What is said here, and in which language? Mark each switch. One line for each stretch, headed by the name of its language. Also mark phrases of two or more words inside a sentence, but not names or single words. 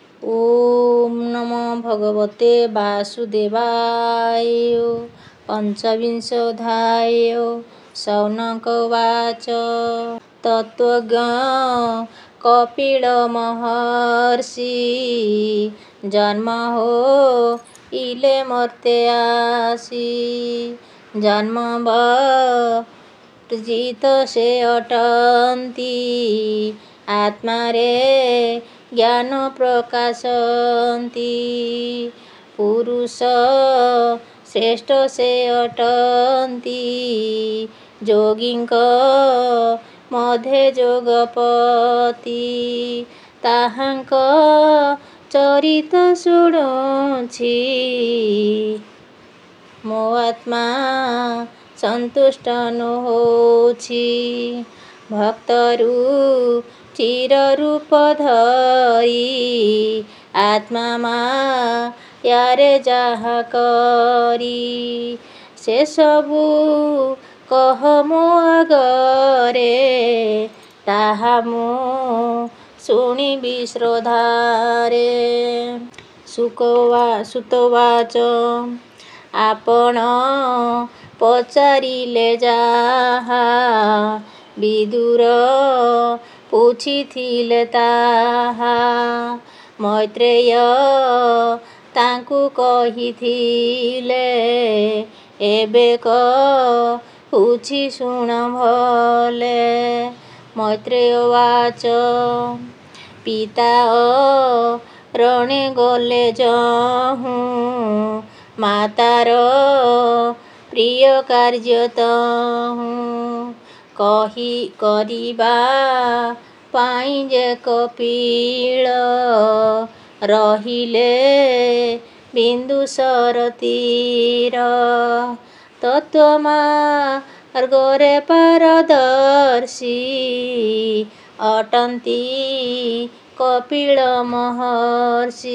Sanskrit: ओम नमो भगवते वासुदेवाय। पंचविंशोऽध्याय। शौनक उवाच।
Odia: ତତ୍ତ୍ୱଜ୍ଞ କପିଳ ମହର୍ଷି ଜନ୍ମ ହୋଇଲେ ମର୍ତ୍ତ୍ୟେ ଆସି। ଜନ୍ମ ବର୍ଜିତ ସେ ଅଟନ୍ତି ଆତ୍ମା ରେ ଜ୍ଞାନ ପ୍ରକାଶନ୍ତି। ପୁରୁଷ ଶ୍ରେଷ୍ଠ ସେ ଅଟନ୍ତି ଯୋଗୀଙ୍କ ମଧ୍ୟ ଯୋଗପତି। ତାହାଙ୍କ ଚରିତ ଶୁଣୁଛି ମୋ ଆତ୍ମା ସନ୍ତୁଷ୍ଟ ନ ହୋଉଛି। ଭକ୍ତରୁ ଚିର ରୂପ ଧରି ଆତ୍ମା ମାୟାରେ ଯାହା କରି। ସେ ସବୁ କହ ମୋ ଆଗରେ ତାହା ମୋ ଶୁଣିବି ଶ୍ରଦ୍ଧାରେ।
Sanskrit: सुतोवाच।
Odia: ଆପଣ ପଚାରିଲେ ଯାହା ବିଦୁର ପୁଛିଥିଲେ ତାହା। ମୈତ୍ରେୟ ତାଙ୍କୁ କହିଥିଲେ ଏବେ କହୁଛି ଶୁଣ ଭଲେ।
Sanskrit: मैत्रेय उवाच।
Odia: ପିତା ରଣେ ଗଲେ ଯହୁଁ ମାତାର ପ୍ରିୟ କାର୍ଯ୍ୟ ତହୁଁ। କହି କରିବା ପାଇଁ ଯେ କପିଳ ରହିଲେ ବିନ୍ଦୁସର ତୀର। ତତ୍ତ୍ୱମାର୍ଗରେ ପାରଦର୍ଶୀ ଅଟନ୍ତି କପିଳ ମହର୍ଷି।